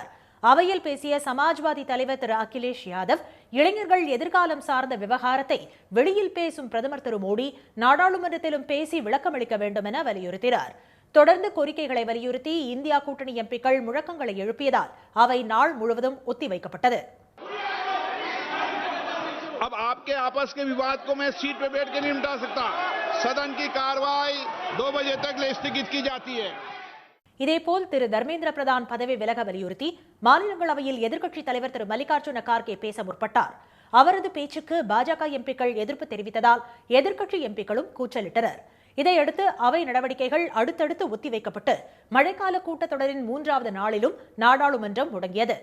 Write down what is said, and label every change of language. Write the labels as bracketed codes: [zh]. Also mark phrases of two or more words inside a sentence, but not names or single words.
[ta] அவையில் பேசிய சமாஜ்வாதி தலைவர் திரு அகிலேஷ் யாதவ், இளைஞர்கள் எதிர்காலம் சார்ந்த விவகாரத்தை வெளியில் பேசும் பிரதமர் திரு மோடி நாடாளுமன்றத்திலும் பேசி விளக்கமளிக்க வேண்டும் என வலியுறுத்தினார். தொடர்ந்து கோரிக்கைகளை வலியுறுத்தி இந்தியா கூட்டணி எம்பிக்கள் முழக்கங்களை எழுப்பியதால் அவை நாள் முழுவதும் ஒத்திவைக்கப்பட்டது. [hi] अब आपके आपस के विवाद को मैं सीट पे बैठ के नहीं मिटा सकता. सदन की कार्रवाई 2 बजे तक स्थगित की जाती है. [ta] இதேபோல் திரு தர்மேந்திர பிரதான் பதவி விலக வலியுறுத்தி மாநிலங்களவையில் எதிர்க்கட்சித் தலைவர் திரு மல்லிகார்ஜுன கார்கே பேச முற்பட்டார். அவரது பேச்சுக்கு பாஜக எம்பிக்கள் எதிர்ப்பு தெரிவித்ததால் எதிர்க்கட்சி எம்பிக்களும் கூச்சலிட்டனர். இதையடுத்து அவை நடவடிக்கைகள் அடுத்தடுத்து ஒத்திவைக்கப்பட்டு மழைக்கால கூட்டத்தொடரின் 3வது நாளிலும் நாடாளுமன்றம் முடங்கியது.